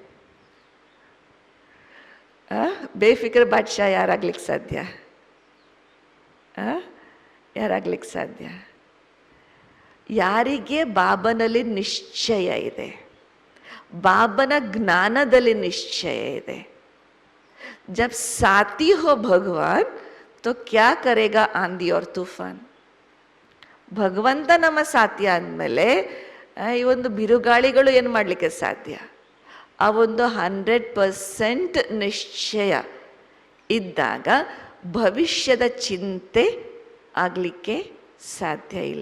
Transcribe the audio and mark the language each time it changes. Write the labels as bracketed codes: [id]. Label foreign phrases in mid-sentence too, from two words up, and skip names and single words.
[hi] बेफिक्र बादशाह [kn] ಯಾರಾಗ್ಲಿಕ್ಕೆ ಸಾಧ್ಯ? ಯಾರಾಗ್ಲಿಕ್ಕೆ ಸಾಧ್ಯ? ಯಾರಿಗೆ ಬಾಬನಲ್ಲಿ ನಿಶ್ಚಯ ಇದೆ, ಬಾಬನ ಜ್ಞಾನದಲ್ಲಿ ನಿಶ್ಚಯ ಇದೆ. [hi] जब साथी हो भगवान तो क्या करेगा आंधी और तूफान. [kn] ಭಗವಂತ ನಮ್ಮ ಸಾಥಿ ಆದಮೇಲೆ ಈ ಒಂದು ಬಿರುಗಾಳಿಗಳು ಏನು ಮಾಡಲಿಕ್ಕೆ ಸಾಧ್ಯ? ಆ ಒಂದು 100% ನಿಶ್ಚಯ ಇದ್ದಾಗ ಭವಿಷ್ಯದ ಚಿಂತೆ ಆಗಲಿಕ್ಕೆ ಸಾಧ್ಯ ಇಲ್ಲ.